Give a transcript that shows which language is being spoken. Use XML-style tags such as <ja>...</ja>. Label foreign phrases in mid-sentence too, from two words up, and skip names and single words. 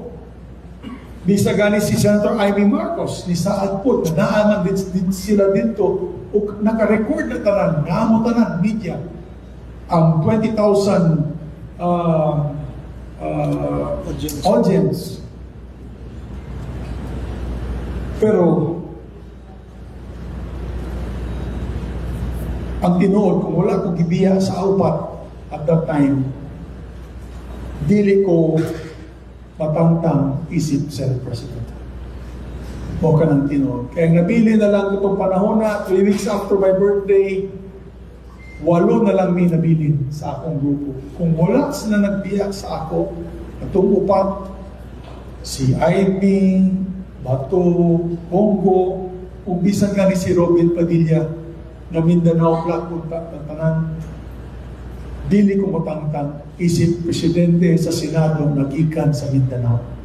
<ceb>Bisa gani si Senator Amy Marcos, nisaad po,</ceb> <tl>nadaanan din sila dito,</tl> <ceb>o naka-record na tanan, namo tanan, media, ang 20,000 audience. Pero ang tinuod, kung wala ko gibiya sa aupat</ceb> <en>at that time,</en> <ceb>dili ko matangtang isip Senate President. O ka ng tinuod.</ceb> <tl>Kaya nabili na lang itong panahon na</tl> <ceb>3</ceb> <en>weeks after my birthday,</en> <ceb>8 na lang may nabilin sa akong grupo. Kung wala sila nagbiya sa ako, atong upat, si Ivy, Bato, Bongo, ug bisan nga ni si Robin Padilla na Mindanao Platform tanan, dili ko matangtang isip presidente sa Senado nagikan sa Mindanao.</ceb>